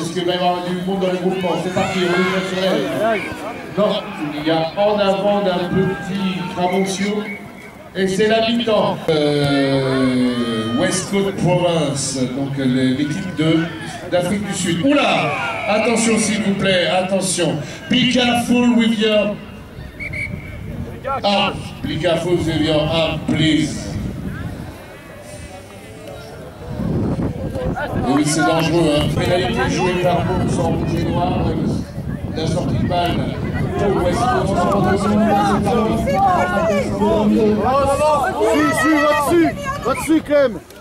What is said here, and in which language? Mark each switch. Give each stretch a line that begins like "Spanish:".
French: Est-ce qu'il va y avoir du monde dans le groupement? C'est parti, on est sur elle. Non, il y a en avant d'un petit Tramoncio. Et c'est la mi-temps. West Coast Province, donc l'équipe d'Afrique du Sud. Oula! Attention s'il vous plaît, attention.
English: Be careful with your arm. Be careful with your arm, please.
French: Et oui, c'est dangereux, hein. Pénalité jouée par Mons en rouge et noir. La sortie de balle pour West Coast. Va dessus, Clem.